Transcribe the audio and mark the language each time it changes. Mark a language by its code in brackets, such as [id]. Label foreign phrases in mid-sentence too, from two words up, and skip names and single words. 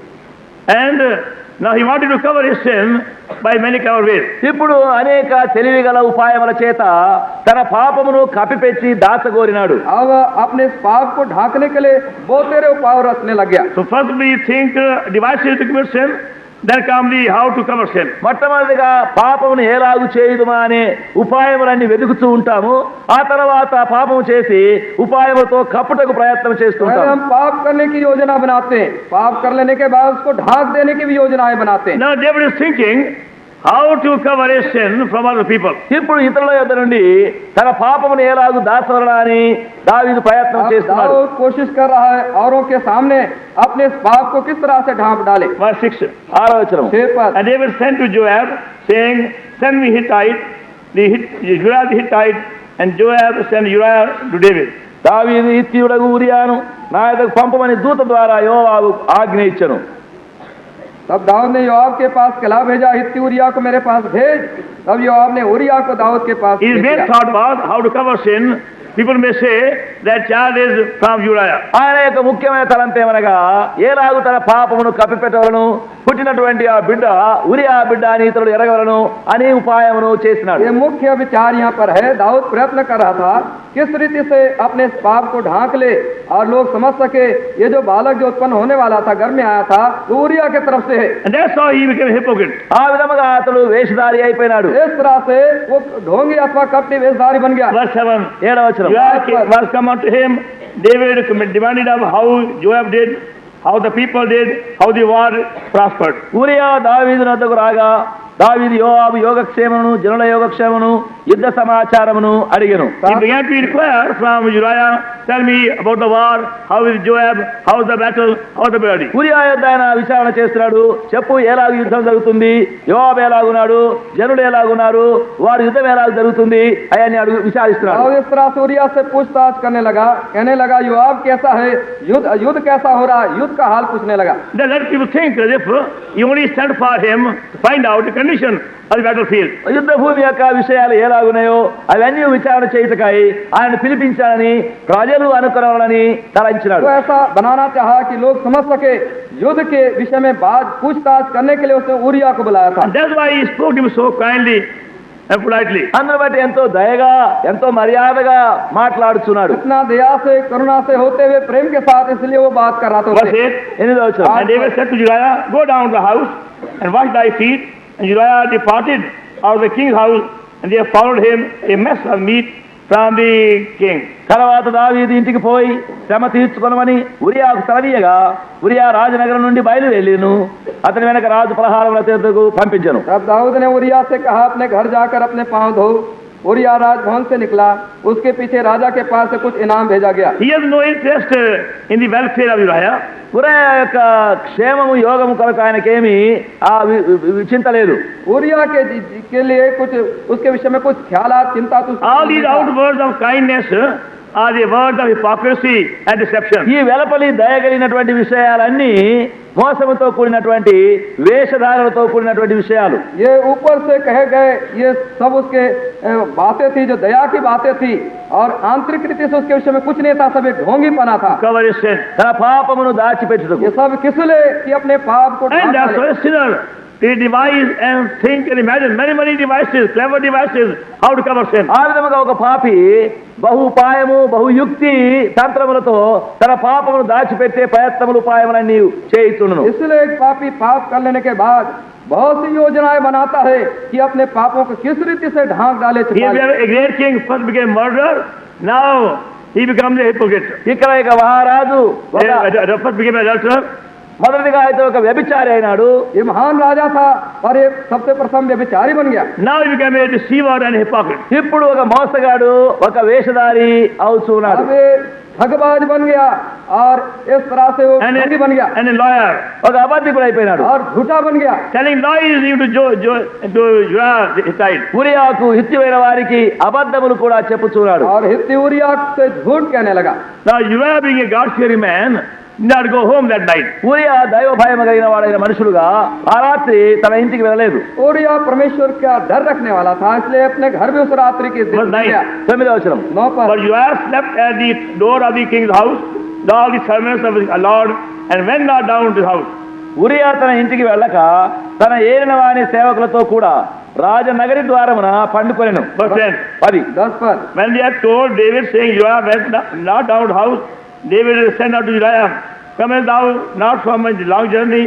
[en] And now he wanted to cover his sin by many clever ways. [te] ఇప్పుడు అనేక తెలివిగల ఉపాయముల చేత తన పాపమును కప్పిపెట్టి దాచగోరినాడు. [hi] अब अपने इस पाप को ढांकने के लिए बहुत तेरे उपाय रचने लग गया। [en] So first we think devices to commit sin, then come the how to cover sin. [te] మొట్టమొదటిగా పాపమును ఏలాగు చేయుదుమా అనే ఉపాయములన్నీ వెతుకుతూ ఉంటాము. ఆ తర్వాత పాపము చేసి ఉపాయములతో కప్పుటకు ప్రయత్నం [hi] पहले [te] చేస్తుంటాం. [hi] हम पाप करने की योजना बनाते हैं, पाप कर लेने के बाद उसको ढांक देने की भी योजनाएं बनाते हैं। [en] Now David is thinking how to cover his sin from other people. [te] ఇప్పుడు ఇతరుల యొద్ద నుండి తన పాపమును ఏలాగు దాచవలనా అని దావీదు ప్రయత్నం [hi] अब [te] చేస్తున్నాడు. [hi] दाऊद कोशिश कर रहा है औरों के सामने अपने इस पाप को किस तरह से ढांप डाले। [en] Verse 6. [te] 6వ వచనం. [hi] 6 पद। [en] And David sent to Joab, saying, send me Hittite, Uriah the Hittite, and Joab sent Uriah to David. [te] దావీదు హిత్తీయుడగు ఊరియాను నా యొద్దకు పంపమని దూత ద్వారా యోవాబు ఆజ్ఞ ఇచ్చెను. [hi] तब दाऊद ने योआब के पास कला भेजा, हित्ती उरिया को मेरे पास भेज। तब योआब ने उरिया को दाऊद के पास [en] His [hi] भेज [en] main [hi] दिया। [en] thought was how to cover sin. People may say that child is from Uriah. [te] ఆయన యొక్క ముఖ్యమైన తలంపు ఏమనగా ఏలాగు తన పాపమును కప్పిపెట్టవలను, పుట్టినటువంటి ఆ బిడ్డ ఉరియా బిడ్డ అని ఇతరులు ఎరగవలను అని ఉపాయమును చేసినాడు. [hi] ये मुख्य विचार यहाँ पर है। दाऊद प्रयत्न कर रहा था किस रीति से अपने इस पाप को ढांक ले और लोग समझ सके ये जो बालक जो उत्पन्न होने वाला था, घर में आया था, वो उरिया के तरफ से है। [en] And that's how he became a hypocrite. [te] ఆ విధముగా అతడు వేషధారి అయిపోయినాడు. [hi] इस तरह से वो ढोंगी अथवा कपटी वेशधारी बन गया। [en] Verse 7. [te] 7వ వచనం. [en] Joab was come unto him. David demanded of how Joab did, how the people did, how the war prospered. [te] ఊరియా దావీదు వద్దకు రాగా దావీదు యోవాబు యోగక్షేమమును జనుల యోగక్షేమమును యుద్ధ సమాచారమును అడిగెను. [en] He began to inquire from Uriah, tell me about the war, how is Joab, how is the battle, how is the body. [te] ఊరియా యొద్ద ఆయన విచారణ చేస్తున్నాడు. చెప్పు ఎలాగ యుద్ధం జరుగుతుంది, యోవాబు ఎలాగున్నాడు, జనులు ఎలాగున్నారు, వారి యుద్ధం ఎలాగ జరుగుతుంది అని అడుగు విచారిస్తున్నాడు. [hi] और इस तरह से उरिया से पूछताछ करने लगा, कहने लगा योआब कैसा है, युद्ध कैसा हो रहा है, युद्ध का हाल पूछने लगा। [en] Then let people think as if you only sent for him to find out, condition of the battlefield. [te] యుద్ధ భూమి యొక్క విషయాలు ఎలాగున్నాయో అవన్నీ విచారణ చేయుటకై ఆయన పిలిపించాలని ప్రజలు అనుకున్నారని తలంచినాడు. [hi] तो ऐसा बनाना चाहा कि लोग समझ सके युद्ध के विषय में बात पूछताछ करने के लिए उसने उरिया को बुलाया था. [en] And that's why he spoke to him so kindly and politely. [te] అందును బట్టి ఎంతో దయగా ఎంతో మర్యాదగా మాట్లాడుచున్నాడు. [hi] इतना दया से करुणा से होते हुए प्रेम के साथ इसलिए वो बात कर रहा था [en] Verse [hi] उससे. [en] 8, [te] ఎనిమిదవ వచనం. [en] and David said to Uriah, go down to the house and wash thy feet. And Uriah departed out of the king's house, and they followed him a mess of meat from the king. [te] తర్వాత దావీదు ఇంటికి పోయి శ్రమ తీర్చుకొనమని ఉరియాకు సెలవీయగా ఉరియా రాజనగరం నుండి బయలువెళ్ళిను. అతని వెనక రాజు పలహారముల తీర్థకు పంపించెను. [hi] तब दाऊद ने उरिया से कहा अपने घर जाकर अपने पांव धो. उरिया राजभवन से निकला. उसके पीछे राजा के पास से कुछ इनाम भेजा गया. [en] He has no interest in the welfare of Uriah. [te] ఉరియా యొక్క క్షేమము యోగము కొరకు ఆయనకేమి చింత లేదు. [hi] उरिया के लिए कुछ उसके विषय में कुछ ख्यालात चिंता तो [en] All these outwords of kindness are the words of hypocrisy and deception. [te] ఈ వెలపలి దయగలిగినటువంటి విషయాలన్నీ మోసముతో కూడినటువంటి వేషధారణతో కూడినటువంటి విషయాలు. [hi] ये ऊपर से कहे गए ये सब उसके बातें थी जो दया की बातें थी और आंतरिक रीति से उसके विषय में कुछ नहीं था. सब एक ढोंगीपना था. [en] Cover his sin. [te] తన పాపమును దాచిపెట్టుటకు. [hi] ये सब किस लिए कि अपने पाप को [en] And [hi] ढांक [en] that's [hi] डाले. [en] why a sinner, they devise and think and imagine many devices, clever devices, how to cover sin. [te] ఆ విధముగా ఒక పాపి బహు ఉపాయము బహుయుక్తి తంత్రములతో తన పాపమును దాచిపెట్టే ప్రయత్నములు ఉపాయములన్నీ చేయిచుండును. [hi] इसलिए एक पापी पाप कर लेने के बाद बहुत सी योजनाएं बनाता है कि अपने पापों को किस रीति से ढांक डाले, [en] He [hi] छुपा ले. [en] a great king first became murderer, now he becomes a hypocrite. [te] ఇక్కడ ఇక మహారాజు [en] First became an adulterer, [te] మొదటిగా అయితే ఒక వ్యభిచారి అయినాడు. [hi] ये महान राजा था और ये सबसे प्रथम व्यभिचारी बन गया. [en] now he became a deceiver and a hypocrite. [te] ఇప్పుడు ఒక మోసగాడు ఒక వేషధారి అవుతున్నాడు. [hi] अब ये ठगबाज बन गया और इस तरह से वो [en] And [hi] ठगी बन गया [en] and a lawyer, [te] ఒక అబద్ధికుడు అయిపోయినాడు. [hi] और झूठा बन गया. [en] telling lies to Uriah the Hittite. [te] ఉరియాకు హిత్యమైన వారికి అబద్ధములు కూడా చెప్పుచున్నాడు. [hi] और हित्ती उरिया से झूठ कहने लगा. [en] Now Uriah being a God-fearing man, did not go home that night. [te] ఉరియా దైవ భయం కలిగిన వాడైన మనుషులుగా ఆ రాత్రి తన ఇంటికి వెళ్ళలేదు. [hi] उरिया परमेश्वर का डर रखने वाला था, इसलिए अपने घर में उस रात्रि की [en] Verse 9. [hi] गया. [te] 9వ వచనం. [hi] 9 [en] But [hi] पर [en] Uriah slept at the door of the king's house, with all the servants of the Lord, and went not down to the house. [te] ఉరియా తన ఇంటికి వెళ్ళక తన ఏలిన వాని సేవకులతో కూడా రాజనగరి ద్వారమున పండుకొనెను. [en] Verse 10. [te] 10. [hi] 10 पर [en] When they had told David, saying, Uriah went not down to the house, David said unto Uriah, comest thou not from a long journey?